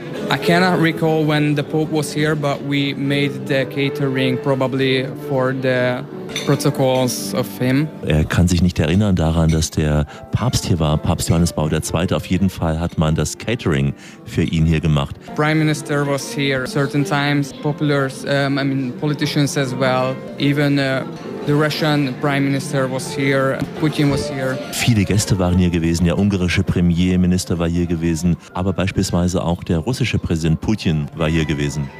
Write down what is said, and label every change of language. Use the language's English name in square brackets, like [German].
[English] I cannot recall when the Pope was here, but we made the catering probably for the protocols of him. [German] Er kann sich nicht erinnern daran, dass der Papst hier war, Papst Johannes Paul II. Auf jeden Fall hat man das Catering für ihn hier gemacht. [English] Prime Minister was here certain times, populars, politicians as well, even the Russian Prime Minister was here, Putin was here. [German] Viele Gäste waren hier gewesen, der ungarische Premierminister war hier gewesen, aber beispielsweise auch der russische Präsident Putin war hier gewesen.